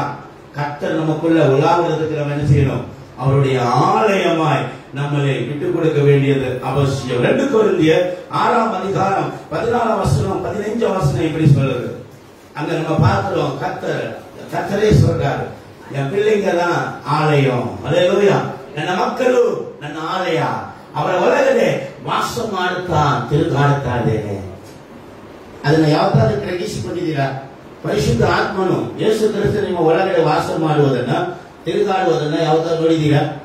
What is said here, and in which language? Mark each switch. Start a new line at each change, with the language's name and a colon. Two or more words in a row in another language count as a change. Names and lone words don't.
Tamil: கர்த்தர் நமக்குள்ள உலாவுறதுக்கு நம்ம என்ன செய்யணும்? அவருடைய ஆலயமாய் நம்மளை விட்டுக் கொடுக்க வேண்டியது அவசியம். 2 கொரிந்தியர் 6ஆம் அதிகாரம் 14ஆம் வசனம் 15ஆம் வசனம் இப்படி சொல்லுது. அங்க நம்ம பார்க்கிறோம், கர்த்தரே சொல்றாரு, என் பிள்ளைங்க தான் ஆலயம். அல்லேலூயா.
Kannada: ನನ್ನ ಮಕ್ಕಳು ನನ್ನ ಆಲಯ, ಅವರ ಒಳಗಡೆ ವಾಸ ಮಾಡುತ್ತಾ ತಿರುಗಾಡುತ್ತಾ ಇದ್ದೇನೆ. ಅದನ್ನ ಯಾವತ್ತಾದ್ರೂ ಗ್ರಹಿಸಿಕೊಂಡಿದ್ದೀರಾ? ಪರಿಶುದ್ಧ ಆತ್ಮನು ಯೇಸು ಕ್ರಿಸ್ತ ನಿಮ್ಮ ಒಳಗಡೆ ವಾಸ ಮಾಡುವುದನ್ನ, ತಿರುಗಾಡುವುದನ್ನ ಯಾವತ್ತಾದ್ರೂ ನೋಡಿದ್ದೀರಾ?